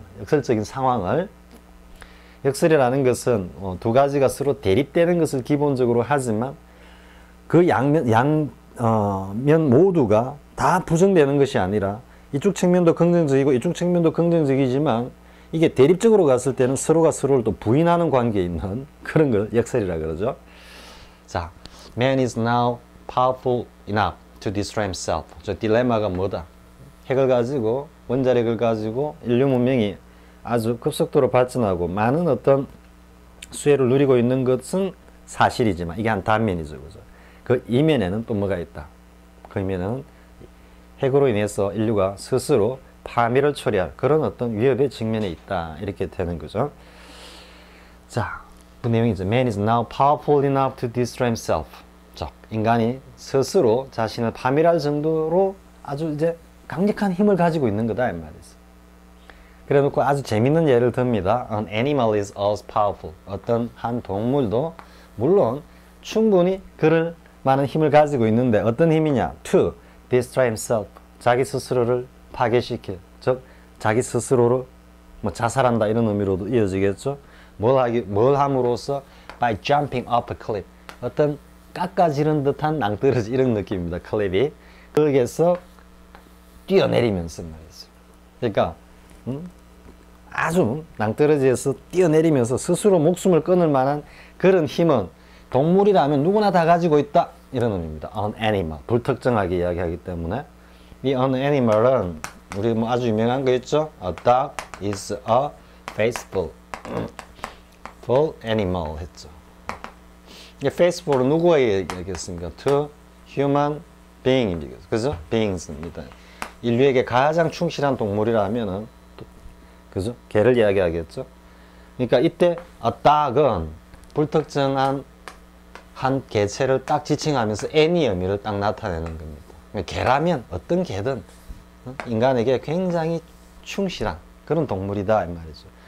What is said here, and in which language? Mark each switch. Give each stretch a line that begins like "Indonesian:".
Korean: 역설적인 상황을. 역설이라는 것은 두 가지가 서로 대립되는 것을 기본적으로 하지만 그 양면 모두가 다 부정되는 것이 아니라 이쪽 측면도 긍정적이고 이쪽 측면도 긍정적이지만 이게 대립적으로 갔을 때는 서로가 서로를 또 부인하는 관계에 있는 그런 걸 역설이라 그러죠. 자,
English: man is now powerful enough to destroy himself.
Korean: 저 딜레마가 뭐다? 핵을 가지고, 원자력을 가지고 인류 문명이 아주 급속도로 발전하고 많은 어떤 수혜를 누리고 있는 것은 사실이지만 이게 한 단면이죠. 그죠? 그 이면에는 또 뭐가 있다? 그 이면에는 핵으로 인해서 인류가 스스로 파멸을 초래할 그런 어떤 위협의 직면에 있다. 이렇게 되는 거죠. 자, 그 내용이죠.
English: Man is now powerful enough to destroy himself.
Korean: 자, 인간이 스스로 자신을 파멸할 정도로 아주 이제 강력한 힘을 가지고 있는 거다. 이 말이죠. 그래 놓고 아주 재밌는 예를 듭니다.
English: An animal is as powerful.
Korean: 어떤 한 동물도 물론 충분히 그럴 많은 힘을 가지고 있는데 어떤 힘이냐?
English: To destroy himself.
Korean: 자기 스스로를 파괴시켜. 즉 자기 스스로로 뭐 자살한다 이런 의미로도 이어지겠죠. 뭘 함으로써
English: by jumping off a cliff.
Korean: 어떤 깎아지른 듯한 낭떠러지 이런 느낌입니다. 클립이. 거기에서 뛰어내리면서 말이죠. 그러니까 아주 낭떠러지에서 뛰어내리면서 스스로 목숨을 끊을 만한 그런 힘은 동물이라면 누구나 다 가지고 있다. 이런 의미입니다.
English: An animal.
Korean: 불특정하게 이야기하기 때문에 이
English: an animal
Korean: 은 우리 뭐 아주 유명한 거 있죠?
English: A dog is a faithful animal
Korean: 했죠. 이게 faithful은 누구에게 얘기했습니까?
English: To human being입니다.
Korean: 그죠? beings입니다. 인류에게 가장 충실한 동물이라면은 그죠? 개를 이야기하겠죠. 그러니까 이때 a dog은 불특정한 한 개체를 딱 지칭하면서 any 의미를 딱 나타내는 겁니다. 개라면 어떤 개든 인간에게 굉장히 충실한 그런 동물이다 이 말이죠.